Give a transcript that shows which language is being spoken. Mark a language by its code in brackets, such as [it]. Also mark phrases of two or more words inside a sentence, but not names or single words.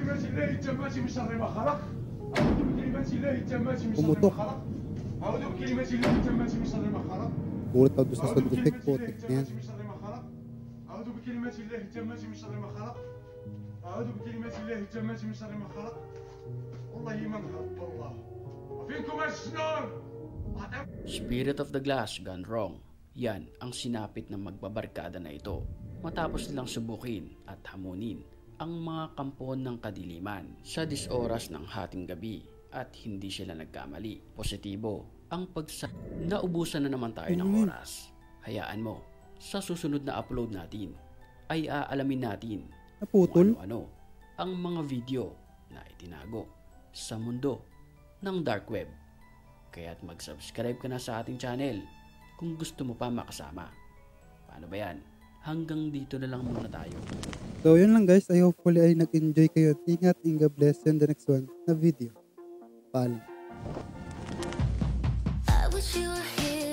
[ar] الله التامات من شر ما خلق أعوذ بكلمات الله التامات من شر ما [tl] Pumutok. [ar] خلق أعوذ بكلمات الله التامات من شر ما خلق [tl] Ulit ako sa [ar] أعوذ [en] sound effect [ar] بكلمات [tl] po. [ar] الله [tl] Tignan yan. [ar] التامات من شر ما خلق أعوذ بكلمات الله التامات من شر ما خلق أعوذ بكلمات الله التامات من شر ما خلق والله ما نهرب والله وفيكم الشنور [en] Spirit of the Glass gone wrong. [tl] Yan ang sinapit ng magbabarkada na ito matapos nilang subukin at hamunin ang mga kampon ng kadiliman sa disoras ng hating gabi at hindi sila nagkamali. Positibo ang naubusan na naman tayo ng oras. Hayaan mo, sa susunod na upload natin ay aalamin natin Naputol. kung ano ang mga video na itinago sa mundo ng dark web. Kaya't mag-subscribe ka na sa ating channel kung gusto mo pa makasama. Paano ba yan? Hanggang dito na lang muna tayo. So yun lang guys. [en] I hopefully [tl] ay nag-enjoy kayo. [en] Ingat and God bless you in the next one na video. Paalam. I wish you were here.